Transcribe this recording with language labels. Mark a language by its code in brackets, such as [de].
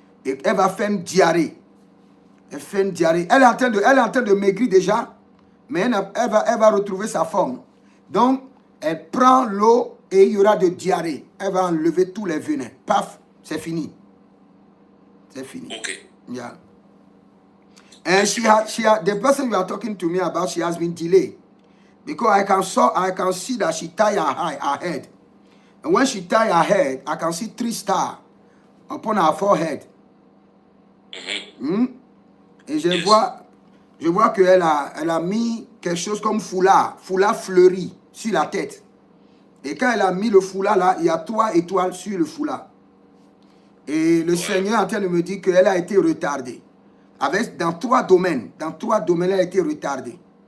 [fr] Et elle va faire une diarrhée. Elle fait une diarrhée. Elle est en train de maigrir déjà. Mais elle va retrouver sa forme. Donc, elle prend l'eau et il y aura de diarrhée. Elle va enlever tous les venins. Paf, c'est fini. C'est fini. [en] Okay. Yeah. And the person you are talking to me about, she has been delayed. Because I can see that she tied her head. And when she tied her head, I can see 3 stars upon her forehead. [fr] Et je vois qu'elle a mis quelque chose comme foulard fleuri sur la tête. Et quand elle a mis le foulard là, il y a 3 étoiles sur le foulard. Et le Seigneur est en train de me dire qu'elle a été retardée. Dans 3 domaines, elle a été retardée.